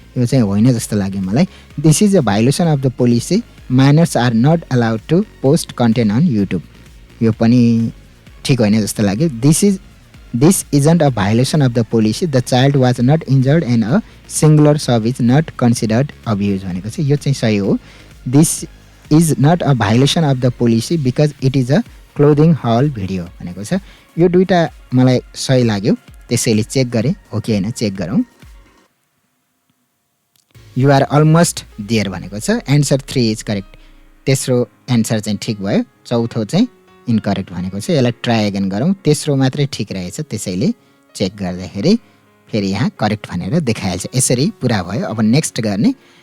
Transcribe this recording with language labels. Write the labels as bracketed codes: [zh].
[ne] यो चाहिँ होइन जस्तो लाग्यो मलाई। [en] This is a violation of the policy, minors are not allowed to post content on YouTube. [ne] यो पनि ठिक होइन जस्तो लाग्यो। [en] this isn't a violation of the policy, the child was not injured and a singular sub is not considered abuse [ne] भनेको छ। यो चाहिँ सही हो। [en] this is not a violation of the policy because it is a clothing haul video [ne] भनेको छ। यो दुईटा मलाई सही लाग्यो, त्यसैले चेक गरेँ, हो कि होइन चेक गरौँ। [en] you are almost there [ne] भनेको छ। [en] Answer 3 is correct. [ne] तेस्रो एन्सर चाहिँ ठिक भयो, चौथो चाहिँ इनकरेक्ट भनेको छ। यसलाई [en] try again [ne] गरौँ। तेस्रो मात्रै ठिक रहेछ, त्यसैले चेक गर्दाखेरि फेरि यहाँ करेक्ट भनेर देखाइहाल्छ। यसरी पुरा भयो। अब नेक्स्ट गर्ने।